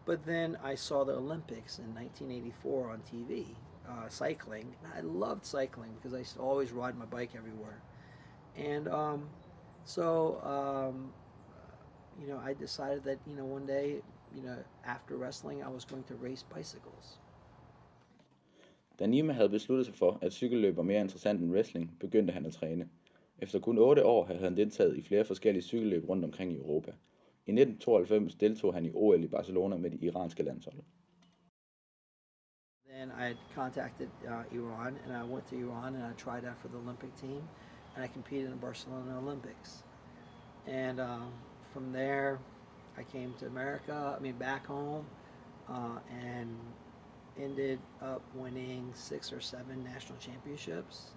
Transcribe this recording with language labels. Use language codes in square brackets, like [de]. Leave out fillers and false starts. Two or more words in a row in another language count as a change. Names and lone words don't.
[en] But then I saw the Olympics in 1984 on TV, cycling. And I loved cycling because I used to always ride my bike everywhere. And you know, I decided that, you know, one day, you know, after wrestling, I was going to race bicycles. [da] Da Nima havde besluttet sig for, at cykelløb var mere interessant end wrestling, begyndte han at træne. Efter kun 8 år havde han deltaget i flere forskellige cykelløb rundt omkring i Europa. I 1992 deltog han i OL i Barcelona med det iranske landshold. [en] Then I had contacted Iran, and I went to Iran and I tried out for the Olympic team, and I competed in the Barcelona Olympics. And from there, I came to America, back home, and ended up winning 6 or 7 national championships.